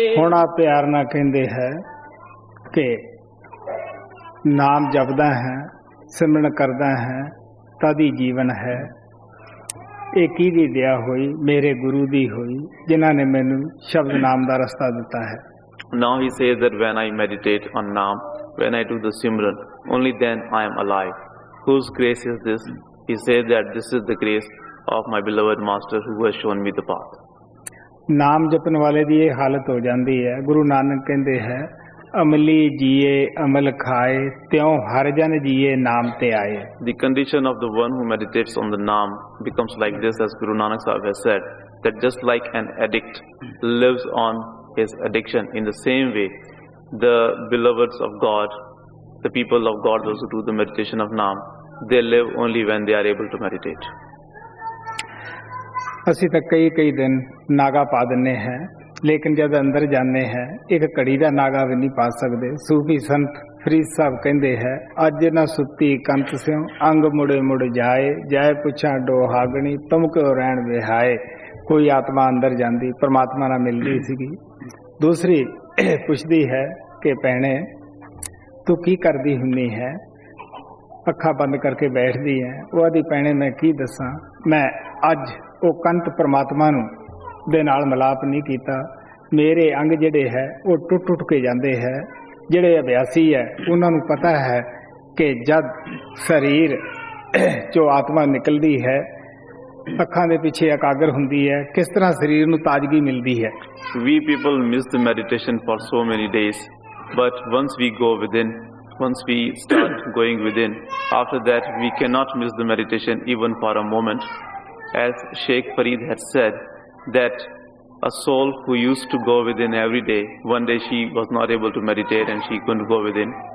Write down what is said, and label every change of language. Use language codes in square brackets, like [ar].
[pa] ਹੁਣ ਆ ਪਿਆਰ ਨਾਲ ਕਹਿੰਦੇ ਹੈ ਕਿ ਨਾਮ ਜਪਦਾ ਹੈ, ਸਿਮਰਨ ਕਰਦਾ ਹੈ, ਤਦ ਹੀ ਜੀਵਨ ਹੈ। ਇਹ ਕਿਹਦੀ ਦਇਆ ਹੋਈ? ਮੇਰੇ ਗੁਰੂ ਦੀ ਹੋਈ, ਜਿਨ੍ਹਾਂ ਨੇ ਮੈਨੂੰ ਸ਼ਬਦ ਨਾਮ ਦਾ ਰਸਤਾ ਦਿੱਤਾ ਹੈ। [en] Now he says that when I meditate on Naam, when I do the Simran, only then I am alive. Whose grace is this? He says that this is the grace of my beloved Master who has shown me the path. [pa] ਨਾਮ ਜਪਣ ਵਾਲੇ ਦੀ ਇਹ ਹਾਲਤ ਹੋ ਜਾਂਦੀ ਹੈ। ਗੁਰੂ ਨਾਨਕ ਕਹਿੰਦੇ ਹੈ, ਅਮਲੀ ਜੀਏ ਅਮਲ ਖਾਏ, ਤਿਉ ਹਰ ਜਨ ਜੀਏ ਨਾਮ ਤੇ ਆਏ। [en] The condition of the one who meditates on the Naam becomes like this, as Guru Nanak Sahib has said, that just like an addict lives on his addiction, in the same way the beloveds of God, the people of God, those who do the meditation of Naam, they live only when they are able to meditate. [pa] ਅਸੀਂ ਤਾਂ ਕਈ ਦਿਨ ਨਾਗਾ ਪਾ ਦਿੰਨੇ ਹੈ, ਲੇਕਿਨ ਜਦ ਅੰਦਰ ਜਾਂਦੇ ਹੈ ਇੱਕ ਘੜੀ ਦਾ ਨਾਗਾ ਵੀ ਨਹੀਂ ਪਾ ਸਕਦੇ। ਸੂਫੀ ਸੰਤ ਫਰੀਦ ਸਾਹਿਬ ਕਹਿੰਦੇ ਹੈ, ਅੱਜ ਨਾ ਸੁੱਤੀ ਕੰਤ ਸਿਉ ਅੰਗ ਮੁੜੇ ਮੁੜ ਜਾਏ, ਜਾਏ ਪੁੱਛਾਂ ਡੋਹਾਗਣੀ ਤੁਮ ਕਿਉ ਰਹਿਣ ਵਿਹਾਏ। ਕੋਈ ਆਤਮਾ ਅੰਦਰ ਜਾਂਦੀ ਪਰਮਾਤਮਾ ਨਾਲ ਮਿਲਦੀ ਸੀਗੀ, ਦੂਸਰੀ ਪੁੱਛਦੀ ਹੈ ਕਿ ਭੈਣੇ ਤੂੰ ਕੀ ਕਰਦੀ ਹੁੰਨੀ ਹੈ, ਅੱਖਾਂ ਬੰਦ ਕਰਕੇ ਬੈਠਦੀ ਹੈ। ਉਹ ਆਦੀ ਭੈਣੇ ਮੈਂ ਕੀ ਦੱਸਾਂ, ਮੈਂ ਅੱਜ ਉਹ ਕੰਤ ਪਰਮਾਤਮਾ ਨੂੰ ਦੇ ਨਾਲ ਮਿਲਾਪ ਨਹੀਂ ਕੀਤਾ। ਮੇਰੇ ਅੰਗ ਜਿਹੜੇ ਹੈ ਉਹ ਟੁੱਟ ਕੇ ਜਾਂਦੇ ਹੈ। ਜਿਹੜੇ ਅਭਿਆਸੀ ਹੈ ਉਹਨਾਂ ਨੂੰ ਪਤਾ ਹੈ ਕਿ ਜਦ ਸਰੀਰ ਚੋਂ ਆਤਮਾ ਨਿਕਲਦੀ ਹੈ, ਅੱਖਾਂ ਦੇ ਪਿੱਛੇ ਇਕਾਗਰ ਹੁੰਦੀ ਹੈ, ਕਿਸ ਤਰ੍ਹਾਂ ਸਰੀਰ ਨੂੰ ਤਾਜ਼ਗੀ ਮਿਲਦੀ ਹੈ। [en] We people miss the meditation for so many days, but once we go within, once we start going within, after that we cannot miss the meditation even for a moment. As Sheikh Farid had said, that a soul who used to go within every day, one day she was not able to meditate and she couldn't go within.